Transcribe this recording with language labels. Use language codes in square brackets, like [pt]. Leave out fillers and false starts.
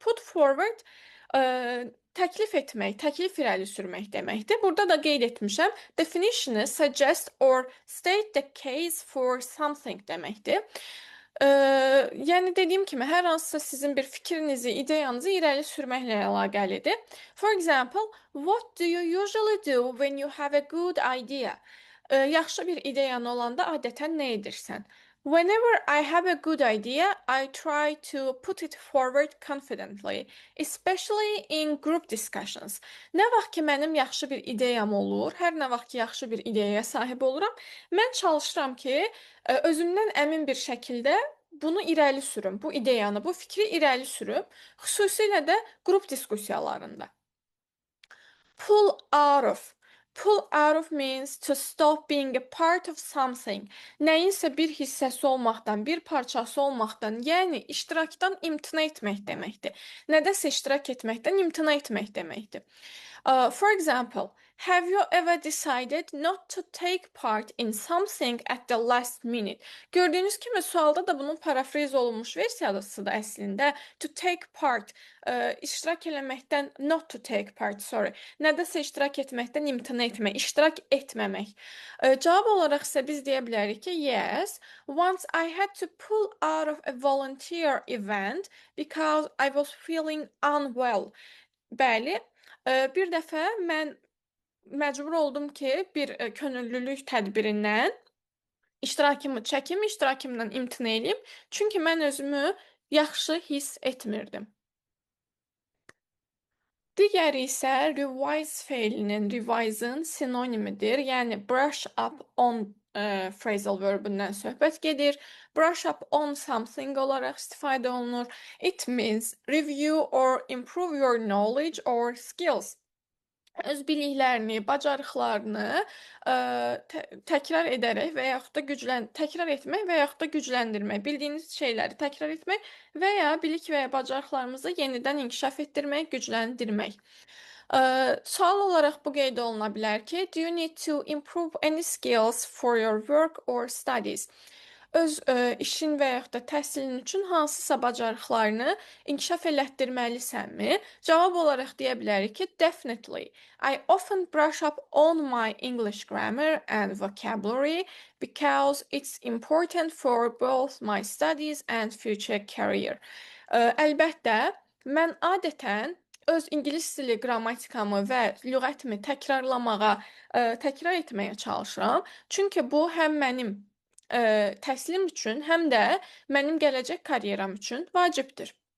[az] Put forward təklif etmək, təklif irəli sürmək deməkdir. Burada da qeyd etmişəm. Definition-ı [en] suggest or state the case for something [az] deməkdir. Yəni dediyim kimi, hər hansısa sizin bir fikrinizi, ideyanızı irəli sürməklə əlaqəlidir. [en] For example, what do you usually do when you have a good idea? [az] Yaxşı bir ideyan olanda adətən nə edirsən? [en] Whenever I have a good idea, I try to put it forward confidently, especially in group discussions. [az] Nə vaxt ki mənim yaxşı bir ideyam olur, hər nə vaxt ki yaxşı bir ideyaya sahib oluram, mən çalışıram ki, özümdən əmin bir şəkildə bunu irəli sürüm, bu ideyanı, bu fikri irəli sürüm, xüsusilə də qrup diskussiyalarında. [en] Pull out of. Pull out of means to stop being a part of something. [az] Nəyinsə bir hissəsi olmaqdan, bir parçası olmaqdan, yəni iştirakdan imtina etmək deməkdir. Nədəsə iştirak etməkdən imtina etmək deməkdir. [en] For example, have you ever decided not to take part in something at the last minute? [az] Gördüyünüz kimi sualda da bunun parafrez olunmuş versiyasıdır əslində. [en] To take part, [az] iştirak eləməkdən, [en] not to take part, sorry. [az] Nədəsə iştirak etməkdən imtina etmək, iştirak etməmək. Cavab olaraq isə biz deyə bilərik ki, [en] yes, once I had to pull out of a volunteer event because I was feeling unwell. [az] Bəli, bir dəfə mən məcbur oldum ki, bir könüllülük tədbirindən iştirakımı çəkim, iştirakımdan imtina eləyim. Çünki mən özümü yaxşı hiss etmirdim. Digəri isə revise feilinin, revise'ın sinonimidir. Yəni brush up on phrasal verbindən söhbət gedir. Brush up on something olaraq istifadə olunur. [en] It means review or improve your knowledge or skills. [az] Öz biliklərini, bacarıqlarını təkrar edərək və yaxud da təkrar etmək və yaxud da gücləndirmək, bildiyiniz şeyləri təkrar etmək və ya bilik və ya bacarıqlarımızı yenidən inkişaf etdirmək, gücləndirmək. Sual olaraq bu qeyd oluna bilər ki, [en] do you need to improve any skills for your work or studies? [az] Öz işin və yaxud da təhsilin üçün hansısa bacarıqlarını inkişaf elətdirməlisənmi? Cavab olaraq deyə bilərik ki, definitely. [en] I often brush up on my English grammar and vocabulary because it's important for both my studies and future career. [az] Əlbəttə, mən adətən öz ingilis dili qrammatikamı və lüğətimi təkrar etməyə çalışıram. Çünki bu həm mənim təhsilim üçün, həm də mənim gələcək karyeram üçün vacibdir.